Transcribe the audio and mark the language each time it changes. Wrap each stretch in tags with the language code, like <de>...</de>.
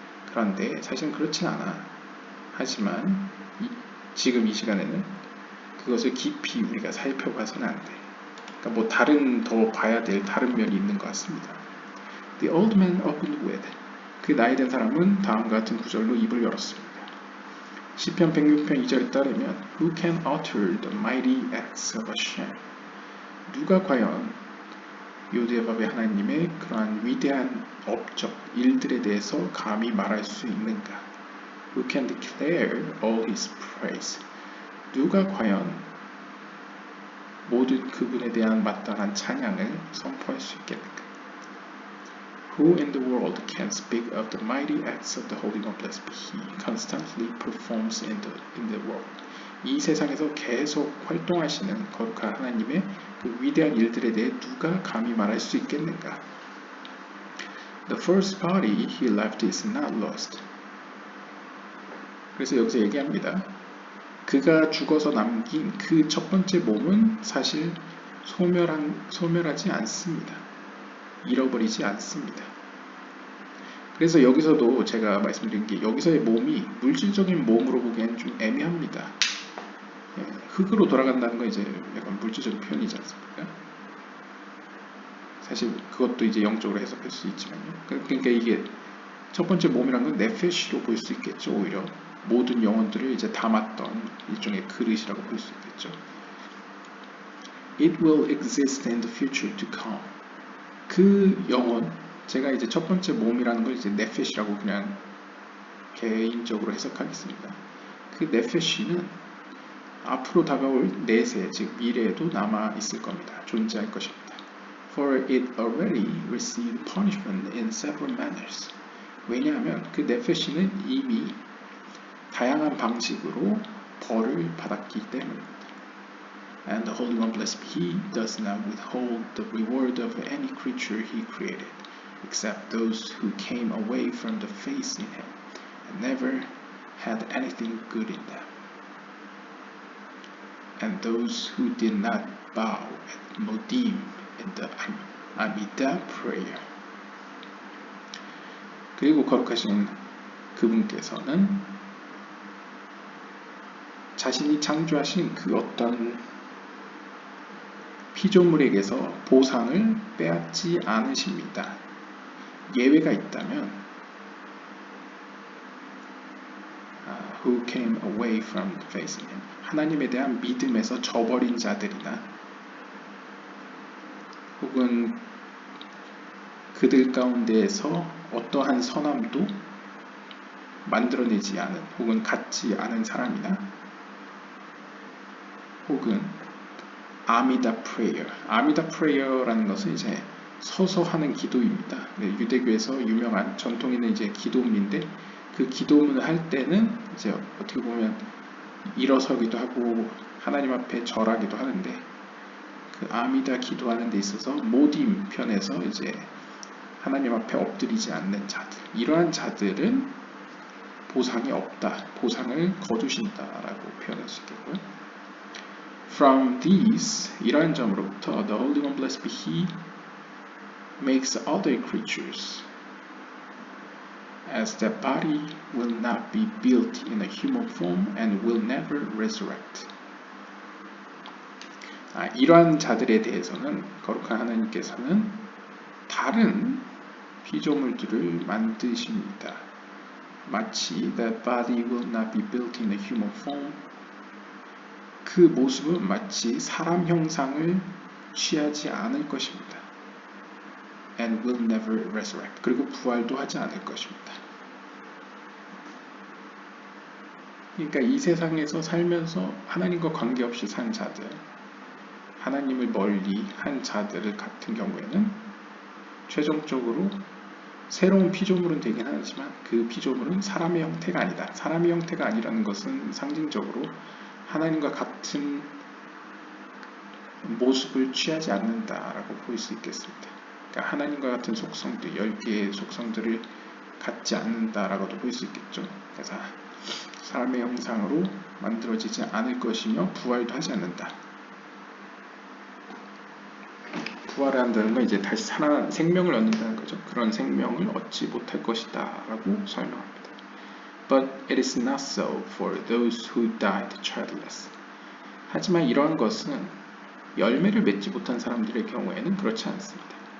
<ko>그런데 사실은 그렇진 않아. 하지만 지금 이 시간에는 그것을 깊이 우리가 살펴봐서는 안 돼. 그러니까 뭐 다른 더 봐야 될 다른 면이 있는 것 같습니다.</ko> <en>The old man opened with.</en> <ko>그 나이든 사람은 다음과 같은 구절로 입을 열었습니다. 시편 106편 2절에 따르면</ko> <en>Who can utter the mighty acts of Hashem?</en> <ko>누가 과연 요대밥의 하나님의 그러한 위대한 업적, 일들에 대해서 감히 말할 수 있는가?</ko> <en>Who can declare all his praise?</en> <ko>누가 과연 모든 그분에 대한 마땅한 찬양을 선포할 수 있겠는가?</ko> <en>Who in the world can speak of the mighty acts of the Holy One blessed be He constantly performs in the world.</en> <ko>이 세상에서 계속 활동하시는 거룩한 하나님의 그 위대한 일들에 대해 누가 감히 말할 수 있겠는가?</ko> <en>The first body he left is not lost.</en> <ko>그래서 여기서 얘기합니다. 그가 죽어서 남긴 그 첫 번째 몸은 사실 소멸하지 않습니다. 잃어버리지 않습니다. 그래서 여기서도 제가 말씀드린 게 여기서의 몸이 물질적인 몸으로 보기에는 좀 애매합니다. 흙으로 돌아간다는 건 이제 약간 물질적인 표현이지 않습니까? 사실 그것도 이제 영적으로 해석할 수 있지만요. 그러니까 이게 첫 번째 몸이라는 건 네페시로 볼 수 있겠죠. 오히려 모든 영혼들을 이제 담았던 일종의 그릇이라고 볼 수 있겠죠.</ko> <en>It will exist in the future to come.</en> <ko>그 영혼, 제가 이제 첫 번째 몸이라는 걸 이제 네페시라고 그냥 개인적으로 해석하겠습니다. 그 네페시는 앞으로 다가올 내세, 즉 미래에도 남아 있을 겁니다. 존재할 것입니다.</ko> <en>For it already received punishment in several manners.</en> <ko>왜냐하면 그 네페시는 이미 다양한 방식으로 벌을 받았기 때문입니다.</ko> <en>And the Holy One blessed be He does not withhold the reward of any creature He created, except those who came away from the faith in Him and never had anything good in them. And those who did not bow at Modim in the Amidah prayer.</en> <ko>그리고 거룩하신 그분께서는 자신이 창조하신 그 어떤 피조물에게서 보상을 빼앗지 않으십니다. 예외가 있다면</ko> <en>who came away from the faith in Him.</en> <ko>하나님에 대한 믿음에서 저버린 자들이나 혹은 그들 가운데에서 어떠한 선함도 만들어내지 않은 혹은 갖지 않은 사람이나 혹은 아미다 프레이어. 아미다 프레이어라는 것은 이제 서서 하는 기도입니다. 유대교에서 유명한 전통 있는 이제 기도문인데 그 기도문을 할 때는 이제 어떻게 보면 일어서기도 하고 하나님 앞에 절하기도 하는데 그 아미다 기도하는 데 있어서 모딤 편에서 이제 하나님 앞에 엎드리지 않는 자들, 이러한 자들은 보상이 없다, 보상을 거두신다라고 표현할 수 있겠고요.</ko> <en>From these,</en> <ko>이러한 점으로부터</ko> <en>the Holy One blessed be He makes other creatures as that body will not be built in a human form and will never resurrect.</en> <ko>이러한 자들에 대해서는 거룩한 하나님께서는 다른 피조물들을 만드십니다. 마치</ko> <en>that body will not be built in a human form.</en> <ko>그 모습은 마치 사람 형상을 취하지 않을 것입니다.</ko> <en>And will never resurrect.</en> <ko>그리고 부활도 하지 않을 것입니다. 그러니까 이 세상에서 살면서 하나님과 관계없이 산 자들, 하나님을 멀리 한 자들 같은 경우에는 최종적으로 새로운 피조물은 되긴 하지만 그 피조물은 사람의 형태가 아니다. 사람의 형태가 아니라는 것은 상징적으로 하나님과 같은 모습을 취하지 않는다라고 볼 수 있겠습니다. 그러니까 하나님과 같은 속성들, 10개의 속성들을 갖지 않는다라고도 볼 수 있겠죠. 그래서 사람의 형상으로 만들어지지 않을 것이며 부활도 하지 않는다. 부활한다는 건 이제 다시 살아난 생명을 얻는다는 거죠. 그런 생명을 얻지 못할 것이다 라고 설명합니다.</ko> <en>But it is not so for those who died childless.</en> <ko>하지만 이러한 것은 열매를 맺지 못한 사람들의 경우에는 그렇지 않습니다.</ko>